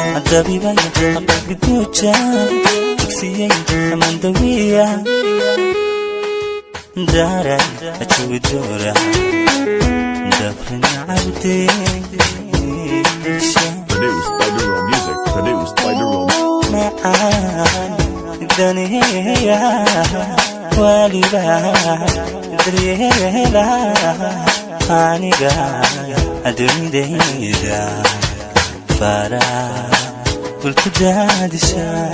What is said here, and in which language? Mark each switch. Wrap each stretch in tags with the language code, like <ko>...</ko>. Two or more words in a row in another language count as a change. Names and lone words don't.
<so>Dabibay, qalbi dooja, dugsiyay, aman dawiya, daara, jawi doora, dabrin abdi irsha.</so> <en>Produced by Duro Music. Produced by Duro Music.</en> <so>Macaan, daniya, waliba, daryeela, aniga, adduunyadayda, fara, gulku daadisha.</so>